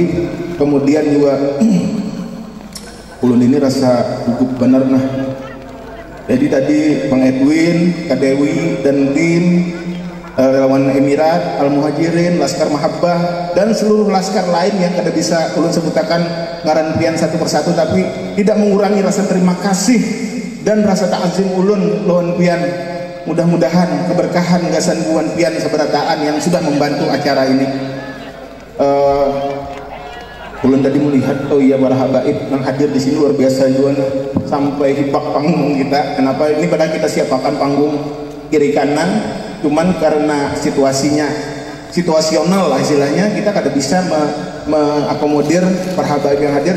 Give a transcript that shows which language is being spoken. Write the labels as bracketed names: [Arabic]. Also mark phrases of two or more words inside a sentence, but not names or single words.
[Banjar] Kemudian juga ulun ini rasa gugup bener nah. Jadi tadi Bang Edwin, Kak Dewi, dan tim relawan Emirat, Al-Muhajirin, Laskar Mahabbah, dan seluruh laskar lain yang kada bisa ulun sebutakan ngaran pian satu persatu, tapi tidak mengurangi rasa terima kasih dan rasa ta'azim ulun lawan pian. Mudah-mudahan keberkahan gasan buan pian seberataan yang sudah membantu acara ini. Ulun tadi melihat, [Indonesian] oh iya para habaib yang hadir di sini luar biasa juga sampai hipak panggung kita. Kenapa ini padahal kita siapakan panggung kiri kanan, cuman karena situasional lah istilahnya, kita kada bisa mengakomodir para habaib yang hadir.